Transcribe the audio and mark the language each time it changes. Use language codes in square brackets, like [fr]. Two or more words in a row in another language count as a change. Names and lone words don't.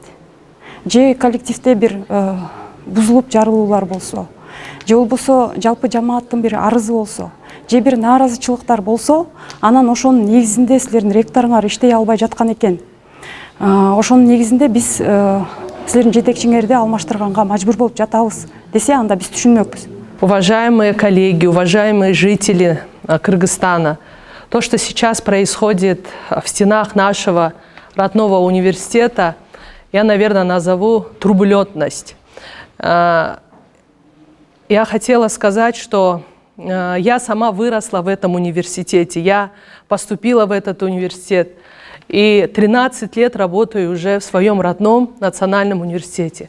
[ky] Же коллективде бир бузулуп жарылуулар болсо, же болбосо жалпы жамааттын бир арызы болсо, же бир нааразычылыктар болсо, анан ошонун негизинде силердин ректоруңар иштей албай жаткан экен. Ошонун негизинде биз силердин жетекчиңерди алмаштырганга мажбур болуп жатабыз десе, анда биз түшүнмөкпүз. [ru] Уважаемые коллеги, уважаемые жители Кыргызстана, то, что сейчас происходит в стенах нашего родного университета, я, наверное, назову турбулентность. Я хотела сказать, что я сама выросла в этом университете, я поступила в этот университет и 13 лет работаю уже в своем родном национальном университете.